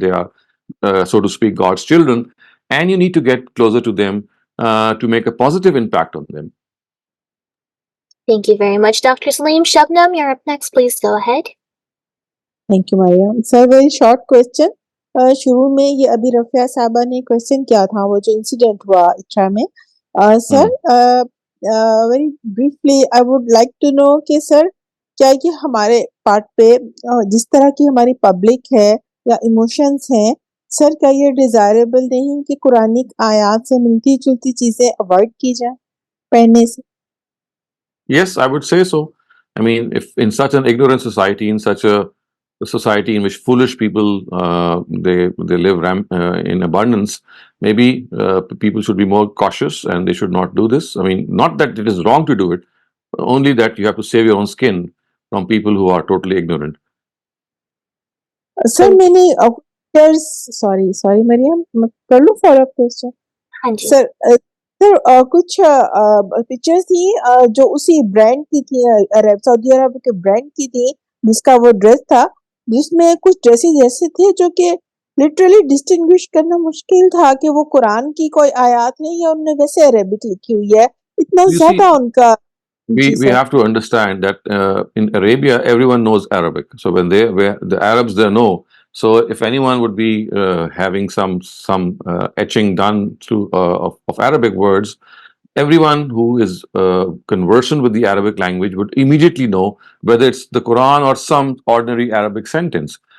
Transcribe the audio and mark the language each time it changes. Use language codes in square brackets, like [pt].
[en] They are, so to speak, God's children, and you need to get closer to them to make a positive impact on them. Thank you very much, Dr. Saleem. Shabnam, you're up next. Please go ahead. Thank you, Mariam. Sir, very short question. [hi] शुरू में ये अभी रफिया साहबा ने question किया था, वो जो इंसिडेंट हुआ इक्रा में. Sir, [en] very briefly I would like to know [hi] कि सर, क्या ये हमारे पार्ट पे, जिस तरह की हमारी पब्लिक है या इमोशंस हैं, सर क्या ये डिजायरेबल नहीं कि कुरानिक आयात से मिलती जुलती चीजें अवॉइड की जाए पढ़ने से? [en] Yes, I would say so. I mean, if in such an ignorant society, in such a society in which foolish people they live in abundance, maybe people should be more cautious and they should not do this. I mean, not that it is wrong to do it, only that you have to save your own skin from people who are totally ignorant. Sir, many sorry, Mariam, [hi] कर लूं [en] follow-up question? [hi] हाँ जी. Sir, कुछ pictures थी जो उसी brand की थी, Saudi अरब के ब्रांड की थी, जिसका वो ड्रेस था, जिसमें कुछ ड्रेसेस ऐसे थे जो कि लिटरली डिस्टिंग्विश करना मुश्किल था कि वो कुरान की कोई आयत है या उन्होंने वैसे अरेबिक लिखी हुई है, इतना ज्यादा उनका. [en] We have to understand that in Arabia everyone knows Arabic, so when the Arabs they know. So if anyone would be having some etching done through of Arabic words, everyone who is conversant with the Arabic language would immediately know whether it's the Quran or some ordinary Arabic sentence.